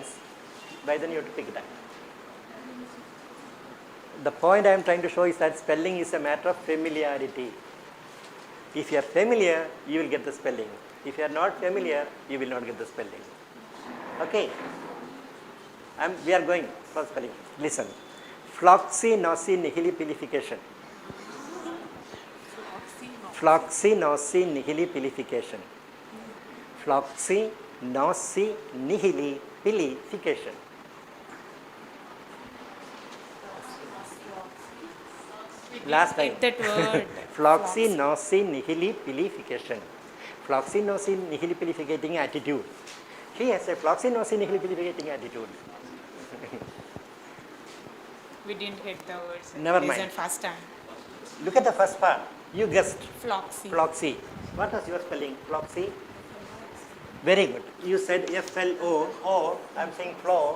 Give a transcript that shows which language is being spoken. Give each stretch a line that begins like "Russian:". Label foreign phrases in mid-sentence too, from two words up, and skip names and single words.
English: By then you have to pick it up. The point I am trying to show is that spelling is a matter of familiarity. If you are familiar, you will get the spelling. If you are not familiar, you will not get the spelling. Okay? We are going for spelling. Listen. Floxy-nosy-nihilipilification. Floxy-nosy-nihilipilification. Floxy-nosy-nihilipilification. Last time. That word. Floxy-nosy-nihilipilification. Floxy-nosy-nihilipilificating attitude. He has a floxy-nosy-nihilipilificating attitude. We didn't hit the words. Never Listen mind. first time. Look at the first part. You guessed. Floxy. Floxy. What was your spelling? Floxy? Very good. You said F-L-O. O. I'm saying flow.